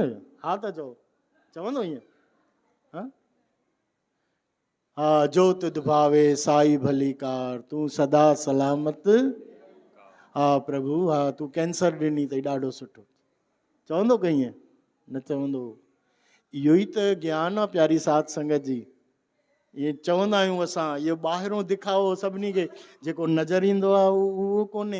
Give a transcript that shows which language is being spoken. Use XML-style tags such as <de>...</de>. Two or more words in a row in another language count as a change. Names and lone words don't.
<sd>हा त चवंदो ईअं? हा हा,</sd> <pa>ਜੋ ਤੁਧੁ ਭਾਵੈ ਸਾਈ ਭਲੀ ਕਾਰ ਤੂੰ ਸਦਾ ਸਲਾਮਤਿ,</pa> <sd>हा प्रभु, हा तूं कैंसर ॾिनी अथई ॾाढो सुठो, चवंदो कहीं ईअं? न चवंदो। इहो ई त ज्ञान आहे प्यारी साध संगत जी। इहे चवंदा आहियूं असां, इहो ॿाहिरों दिखाओ सभिनी खे, जेको नज़र ईंदो आहे उहो कोन्हे।</sd>